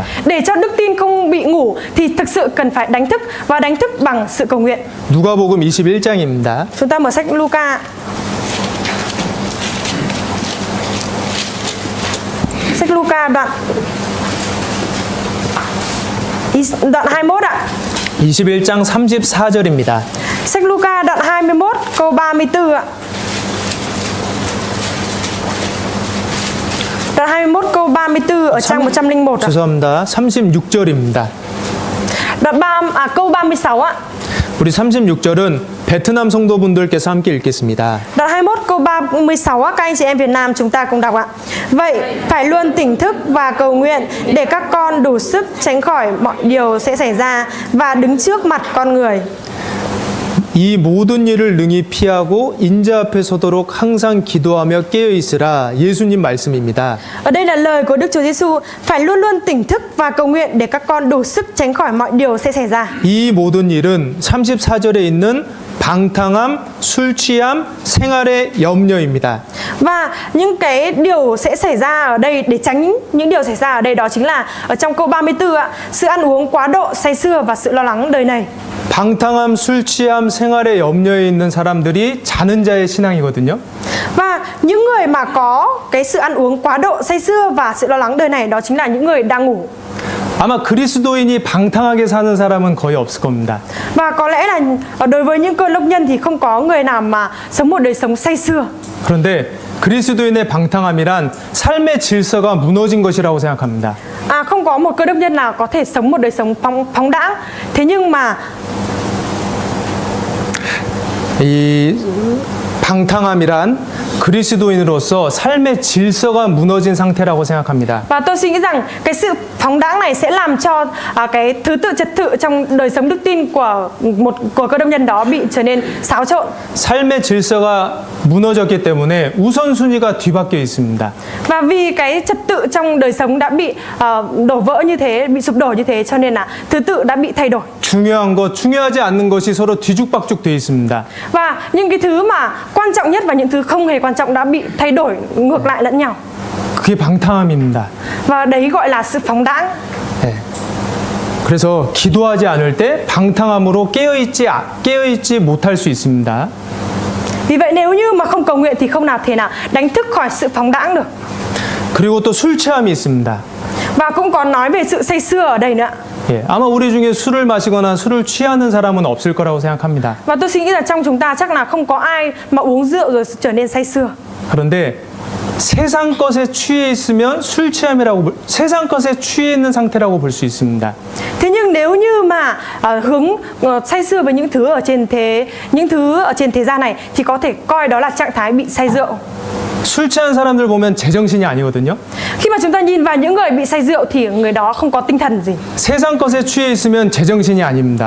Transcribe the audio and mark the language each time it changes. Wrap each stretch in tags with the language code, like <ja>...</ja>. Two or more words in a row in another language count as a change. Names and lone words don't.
<vi>Để cho đức tin không bị ngủ thì thực sự cần phải đánh thức và đánh thức bằng sự cầu nguyện.</vi> <ko>누가복음 21장입니다.</ko> <vi>Chúng ta mở sách Luca. Sách Luca đoạn 21 ạ.</vi> <ko>21장 34절입니다.</ko> <vi>Sách Luca đoạn 21 câu 34 ạ. Đoạn 21 câu 34 ở trang 101 ạ.</vi> <ko>죄송합니다. 36절입니다.</ko> <vi>Câu 36 ạ.</vi> <ko>우리 36절은 베트남 성도분들께서 함께 읽겠습니다.</ko> <vi>Đoạn 21 câu 36 á, các anh chị em Việt Nam chúng ta cùng đọc ạ. Vậy phải luôn tỉnh thức và cầu nguyện để các con đủ sức tránh khỏi mọi điều sẽ xảy ra và đứng trước mặt con người.</vi> <ko>이 모든 일을 능히 피하고 인자 앞에 서도록 항상 기도하며 깨어 있으라 예수님 말씀입니다.</ko> <vi>Ở đây là lời của Đức Chúa Giêsu, phải luôn luôn tỉnh thức và cầu nguyện để các con đủ sức tránh khỏi mọi điều sẽ xảy ra.</vi> <ko>이 모든 일은 34절에 있는 방탕함, 술 취함, 생활의 염려입니다.</ko> <vi>Và những cái điều sẽ xảy ra ở đây, để tránh những điều xảy ra ở đây, đó chính là ở trong câu 34 ạ, sự ăn uống quá độ, say sưa và sự lo lắng đời này.</vi> <ko>방탕함, 술 취함, 생활의 염려에 있는 사람들이 자는 자의 신앙이거든요.</ko> <vi>Và những người mà có cái sự ăn uống quá độ, say sưa và sự lo lắng đời này, đó chính là những người đang ngủ.</vi> <ko>아마 그리스도인이 방탕하게 사는 사람은 거의 없을 겁니다.</ko> <vi>Và có lẽ là đối với những cơ đốc nhân thì không có người nào mà sống một đời sống say sưa.</vi> <ko>그런데 그리스도인의 방탕함이란 삶의 질서가 무너진 것이라고 생각합니다.</ko> <vi>Không có một cơ đốc nhân nào có thể sống một đời sống phóng đãng. Thế nhưng mà</vi> <ko>이 방탕함이란 그리스도인으로서 삶의 질서가 무너진 상태라고 생각합니다.</ko> <vi>và tôi suy nghĩ rằng cái sự phóng đãng này sẽ làm cho cái thứ tự trật tự trong đời sống đức tin của cơ đốc nhân đó bị trở nên xáo trộn.</vi> <ko>삶의 질서가 무너졌기 때문에 우선순위가 뒤바뀌어 있습니다.</ko> <vi>Và vì cái trật tự trong đời sống đã bị đổ vỡ như thế, bị sụp đổ như thế, cho nên là thứ tự đã bị thay đổi.</vi> <ko>중요한 것, 중요하지 않는 것이 서로 뒤죽박죽 되어 있습니다.</ko> <vi>Và những cái thứ mà quan trọng nhất và những thứ không hề quan trọng đã bị thay đổi ngược lại lẫn nhau.</vi> <ko>그게 방탕함입니다.</ko> <vi>Và đấy gọi là sự phóng đãng.</vi> <ko>네. 그래서 기도하지 않을 때 방탕함으로 깨어있지 못할 수 있습니다.</ko> <vi>Vì vậy nếu như mà không cầu nguyện thì không nào thể nào đánh thức khỏi sự phóng đãng được.</vi> <ko>그리고 또 술 취함이 있습니다.</ko> <vi>Và cũng có nói về sự say sưa ở đây nữa.</vi> <ko>예, 아마 우리 중에 술을 마시거나 술을 취하는 사람은 없을 거라고 생각합니다.</ko> <vi>Và tôi suy nghĩ là trong chúng ta chắc là không có ai mà uống rượu rồi trở nên say sưa.</vi> <ko>그런데 세상 것에 취해 있으면 술 취함이라고 세상 것에 취해 있는 상태라고 볼 수 있습니다.</ko> <vi>Thế nhưng nếu như mà say sưa với những thứ ở trên thế gian này thì có thể coi đó là trạng thái bị say rượu.</vi> <ko>술 취한 사람들 보면 제정신이 아니거든요.</ko> <vi>Khi mà chúng ta nhìn vào những người bị say rượu thì người đó không có tinh thần gì.</vi> <ko>세상 것에 취해 있으면 제정신이 아닙니다.</ko>